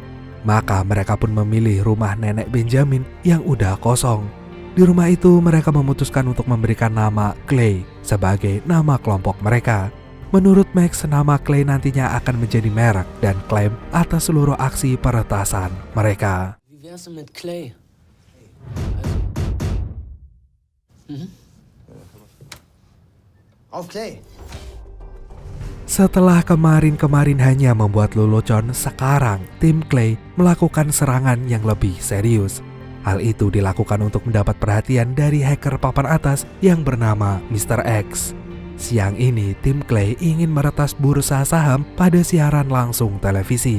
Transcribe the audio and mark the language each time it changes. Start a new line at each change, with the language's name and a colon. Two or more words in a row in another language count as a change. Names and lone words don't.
Indonesian: Maka mereka pun memilih rumah nenek Benjamin yang udah kosong. Di rumah itu mereka memutuskan untuk memberikan nama Clay sebagai nama kelompok mereka. Menurut Max, nama Clay nantinya akan menjadi merek dan klaim atas seluruh aksi peretasan mereka.
German: Wie wär's denn mit Clay? Auf Clay.
Indonesian: Setelah kemarin hanya membuat lelucon, sekarang tim Clay melakukan serangan yang lebih serius. Hal itu dilakukan untuk mendapat perhatian dari hacker papan atas yang bernama Mr. X. Siang ini tim Clay ingin meretas bursa saham pada siaran langsung televisi.